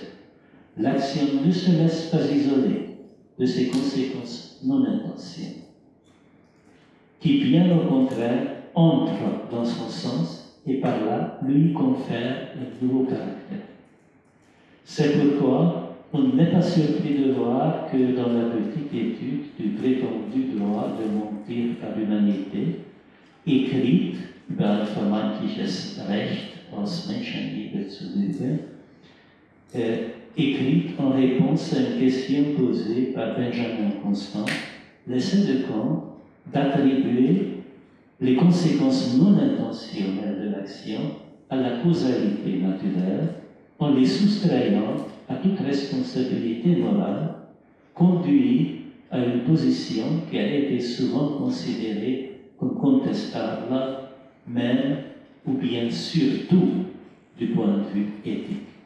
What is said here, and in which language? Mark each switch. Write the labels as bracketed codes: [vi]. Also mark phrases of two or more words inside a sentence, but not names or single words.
[fr] L'action ne se laisse pas isoler de ses conséquences non intentionnelles, qui bien au contraire entrent dans son sens et par là lui confèrent un nouveau caractère. C'est pourquoi on n'est pas surpris de voir que dans la petite étude du prétendu droit de mentir par humanité, écrite [de] über ein vermeintliches Recht aus Menschenliebe zu lügen, [fr] écrite en réponse à une question posée par Benjamin Constant, l'essai de Kant d'attribuer les conséquences non intentionnelles de l'action à la causalité naturelle en les soustrayant à toute responsabilité morale, conduit à une position qui a été souvent considérée comme contestable, même ou bien surtout du point de vue éthique.